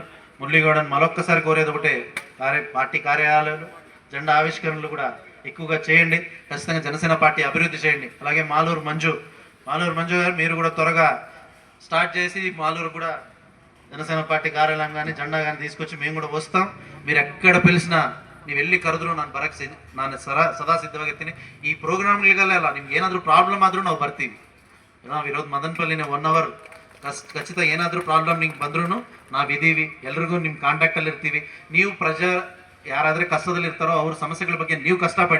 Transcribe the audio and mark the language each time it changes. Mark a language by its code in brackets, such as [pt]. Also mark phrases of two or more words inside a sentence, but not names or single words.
[te] మురళి గౌడని మరొక్కసారి కోరేది ఒకటే, పార్టీ కార్యాలయాలు జెండా ఆవిష్కరణలు కూడా ఎక్కువగా చేయండి. ఖచ్చితంగా జనసేన పార్టీ అభివృద్ధి చేయండి. అలాగే మాలూరు మంజు గారు మీరు కూడా త్వరగా స్టార్ట్ చేసి మాలూరు కూడా జనసేన పార్టీ కార్యాలయం కానీ జెండా కానీ తీసుకొచ్చి మేము కూడా ವಸ್ತಾಂ. మీరు ಎక్కడ పిలిచినా [kn] ನೀವು ಎಲ್ಲಿ ಕರೆದ್ರು ನಾನು ಸದಾ ಸಿದ್ಧವಾಗಿರ್ತೀನಿ. ಈ ಪ್ರೋಗ್ರಾಮ್ಗಳಿಗೆಲ್ಲ ನಿಮ್ಗೆ ಏನಾದರೂ ಪ್ರಾಬ್ಲಮ್ ಆದರೂ ನಾವು ಬರ್ತೀವಿ. ನಾವಿರೋದು ಮದನಪಲ್ಲಿನೇ 1 ಅವರ್ ಖಚಿತ ಏನಾದರೂ ಪ್ರಾಬ್ಲಮ್ ನಿಮ್ಗೆ ಬಂದ್ರೂ ನಾವಿದ್ದೀವಿ. ಎಲ್ರಿಗೂ ನಿಮ್ಮ ಕಾಂಟ್ಯಾಕ್ಟಲ್ಲಿ ಇರ್ತೀವಿ. ನೀವು ಯಾರಾದರೆ ಕಷ್ಟದಲ್ಲಿ ಇರ್ತಾರೋ ಅವ್ರ ಸಮಸ್ಯೆಗಳ ಬಗ್ಗೆ ನೀವು ಕಷ್ಟಪಡಿ.